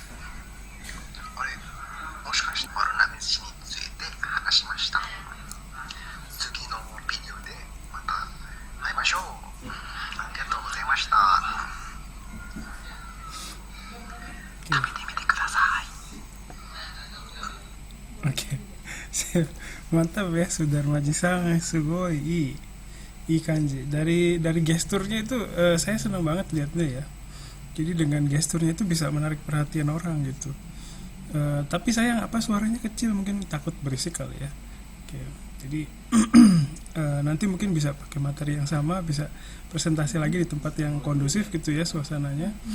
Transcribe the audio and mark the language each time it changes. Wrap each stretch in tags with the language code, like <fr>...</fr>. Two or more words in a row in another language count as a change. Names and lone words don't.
<ja>あれ、もしかしてオロナミン C について話しました。次のビデオでまた会いましょう。ありがとうございました。食べてみてください。</ja> <id>Oke, sip. Mantap ya Sudarmaji-san,</id> <ja>すごいい感じ.</ja> <id>Dari gesturnya itu saya senang banget lihatnya ya. Jadi dengan gesturnya itu bisa menarik perhatian orang gitu. Tapi sayang suaranya kecil, mungkin takut berisik kali ya. Oke, jadi nanti mungkin bisa pakai materi yang sama, bisa presentasi lagi di tempat yang kondusif gitu ya suasananya.</id>